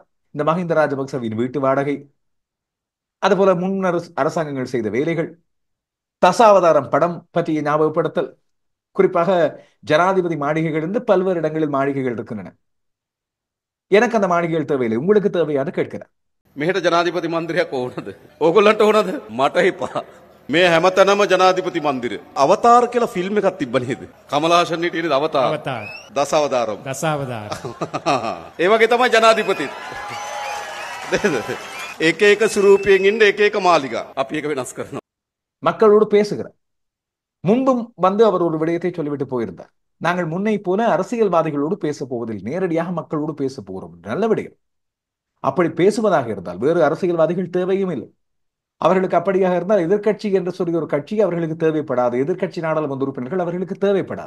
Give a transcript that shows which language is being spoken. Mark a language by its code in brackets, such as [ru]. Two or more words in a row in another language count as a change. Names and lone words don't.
[ta] இந்த மஹிந்த ராஜபக்சவின் வீட்டு வாடகை, அதுபோல முன்னர் அரசாங்கங்கள் செய்த வேலைகள், தசாவதாரம் படம் பற்றிய ஞாபகப்படுத்தல், குறிப்பாக ஜனாதிபதி மாளிகைகள் இருந்து பல்வேறு இடங்களில் மாளிகைகள் இருக்கின்றன. எனக்கு அந்த மாளிகைகள் தேவையில்லை, உங்களுக்கு தேவையான கேட்கிறேன். [si] මෙහෙට ජනාධිපති මන්දිරයක් ඕනද? ඕගොල්ලන්ට ඕනද? මට එපා. මේ හැමතැනම ජනාධිපති මන්දිර. අවතාර කියලා ෆිල්ම් එකක් තිබ්බ නේද? කමලාෂන් හිටියේ නේද අවතාර? දසවදාරම්. ඒ වගේ තමයි ජනාධිපතිත්. එක එක ස්වරූපයෙන් ඉන්න එක එක මාලිගා. අපි ඒක වෙනස් කරනවා. [ta] மக்களோடு பேசுகிறார். முன்பும் வந்து அவர் ஒரு விடயத்தை சொல்லிவிட்டு போயிருந்தார். நாங்கள் முன்னை போல அரசியல்வாதிகளோடு பேச போவதில், நேரடியாக மக்களோடு பேச போகிறோம். நல்ல விடயம். அப்படி பேசுவதாக இருந்தால் வேறு அரசியல்வாதிகள் தேவையும் இல்லை. அவர்களுக்கு அப்படியாக இருந்தால் எதிர்கட்சி என்று சொல்லி ஒரு கட்சி அவர்களுக்கு தேவைப்படாது, எதிர்கட்சி நாடாளுமன்ற உறுப்பினர்கள் அவர்களுக்கு தேவைப்படாது.